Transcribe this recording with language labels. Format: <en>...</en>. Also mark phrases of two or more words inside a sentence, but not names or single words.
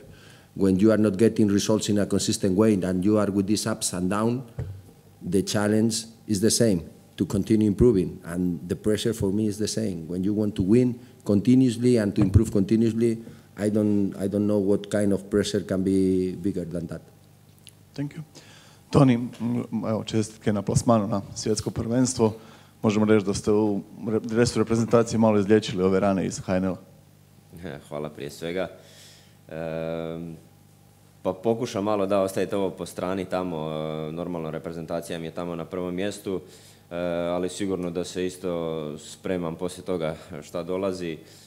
<en>When you are not getting results in a consistent way and you are with these ups and downs, the challenge is the same, to continue improving, and the pressure for me is the same. When you want to win continuously and to improve continuously, I don't know what kind of pressure can be bigger than that. Thank you.</en> <hr>Toni, evo, čestitke na plasmanu na svjetsko prvenstvo. Možemo reći da ste u dresu reprezentacije malo izliječili ove rane iz HNL-a. Hvala prije svega. Pa pokušam malo da ostaviti ovo po strani tamo, normalno reprezentacija mi je tamo na prvom mjestu, ali sigurno da se isto spremam poslije toga šta dolazi.</hr>